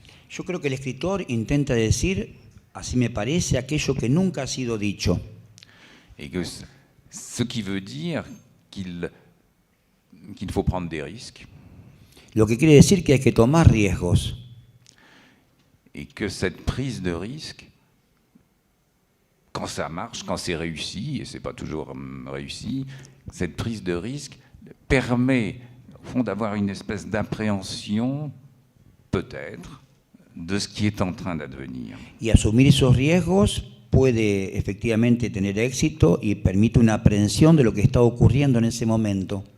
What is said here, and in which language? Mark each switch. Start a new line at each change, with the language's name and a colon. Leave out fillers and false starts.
Spanish: yo creo que el escritor intenta decir, así me parece, aquello que nunca ha sido dicho.
French: Et que ce qui veut dire qu'il faut prendre des risques,
Spanish: Lo que quiere decir que hay que tomar riesgos.
French: et que cette prise de risque, quand ça marche, quand c'est réussi, et c'est pas toujours réussi, cette prise de risque permet, au fond, d'avoir une espèce d'appréhension, peut-être, de ce qui est en train d'advenir.
Spanish: Y asumir esos riesgos puede efectivamente tener éxito y permite una aprehensión de lo que está ocurriendo en ese momento.